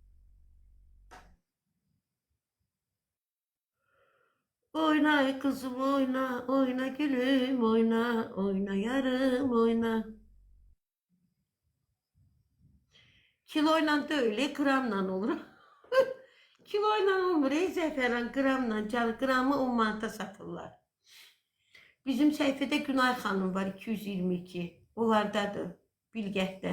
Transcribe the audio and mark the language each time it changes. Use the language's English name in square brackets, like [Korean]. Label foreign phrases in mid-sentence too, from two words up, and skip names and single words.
[Turkish] Oyna kızım oyna, oyna gülüm oyna, oyna yarım oyna. Kiloyla da öyle, gramla olur. [Azerbaijani] Kiloyla olmur, ey Zəfəran, gramla, gramı 10 manata satırlar. Bizim səhifədə Günay xanım var, 222. Onlardadır, Bilgətdə.